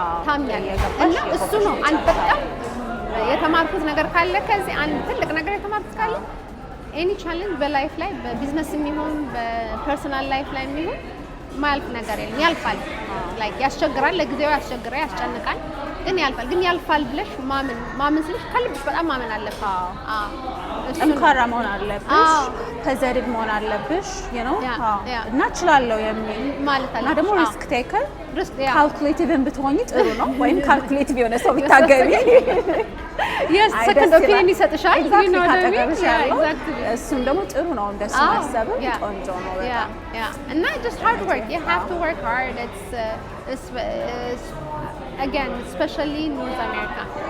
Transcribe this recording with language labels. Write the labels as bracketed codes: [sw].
[am] ታምኛለሽ እና እሱ ነው አንድ በጣም የተማርኩት ነገር ካለ ከዚህ አንድ ትልቅ ነገር የተማርኩት ካለ [en] any challenge [am] በላይፍ ላይ በቢዝነስም ይሁን በፐርሰናል ላይፍ ላይ ይሁን ማያልፍ ነገር የለም ያልፋል like ያስቸግራል ለጊዜው ያስጨንቃል ግን ያልፋል ብለሽ ማመን ስልሽ ከልብሽ በጣም ማመን አለብሽ ጠንካራ መሆን አለብሽ ተዘርግ መሆን አለብሽ [en] you know [am] እና እችላለሁ የሚል ማለት አለ እና ደግሞ ሪስክ ቴከር ካልኩሌቲቭ ብትሆኚ ጥሩ ነው ወይም ካልኩሌቲቭ የሆነ ሰው ቢታገቢ [en] yes second opinion [am] ይሰጥሻል [en] you know what I mean exactly [am] እሱም ደግሞ ጥሩ ነው እንደሱ ማሰብ ቆንጆ ነው በጣም [en] and not just hard work you have to work hard it's again especially in North America